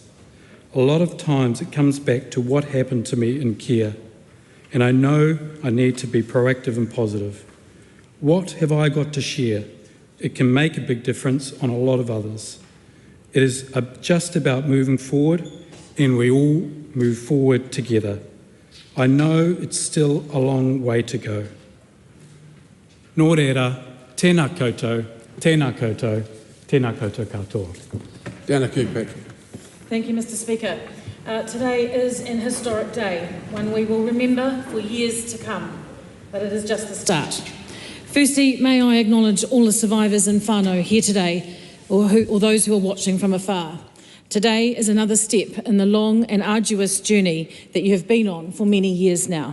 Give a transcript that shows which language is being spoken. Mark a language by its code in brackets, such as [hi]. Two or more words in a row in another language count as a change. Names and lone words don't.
[en] A lot of times it comes back to what happened to me in care, and I know I need to be proactive and positive. What have I got to share? It can make a big difference on a lot of others. It is just about moving forward, and we all move forward together. I know it's still a long way to go. [mi] Nō reira, tēnā koutou, tēnā koutou, tēnā koutou katoa. Tēnā koutou, Patrick. [en] Thank you, Mr. Speaker. Today is an historic day, one we will remember for years to come, but it is just the start. Firstly, may I acknowledge all the survivors in whānau here today, or those who are watching from afar. Today is another step in the long and arduous journey that you have been on for many years now.